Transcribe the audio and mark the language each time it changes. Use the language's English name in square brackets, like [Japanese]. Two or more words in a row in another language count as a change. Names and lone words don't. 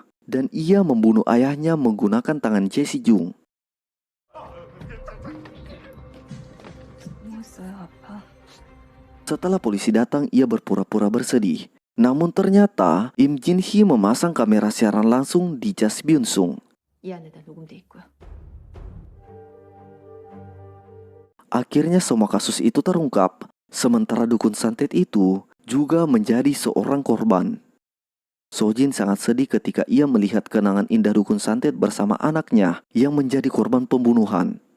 [Indonesian] Dan ia membunuh ayahnya menggunakan tangan Jae Si-jung. Setelah polisi datang, ia berpura-pura bersedih. Namun ternyata Im Jin-hee memasang kamera siaran langsung di jas Byun-sung. [Korean] 이 안에다 녹음돼 있고요. [Indonesian] Akhirnya semua kasus itu terungkap. Sementara dukun santet itu juga menjadi seorang korban. Sojin sangat sedih ketika ia melihat kenangan indah dukun santet bersama anaknya yang menjadi korban pembunuhan.